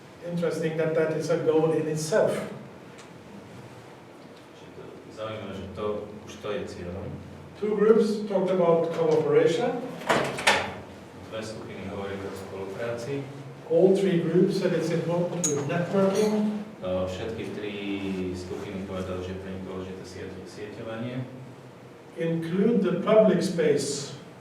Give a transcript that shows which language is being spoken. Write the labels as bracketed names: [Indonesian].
[English] Interesting that is a goal in itself. [Slovak] Zaujímavé, že to už to je cieľom. [English] Two groups talked about cooperation. [Slovak] Dve skupiny hovorili o spolupráci. [English] All three groups said it's important with networking. [Slovak] Všetky tri skupiny povedali, že pre nich dôležité sieťovanie. [English] Include the public space.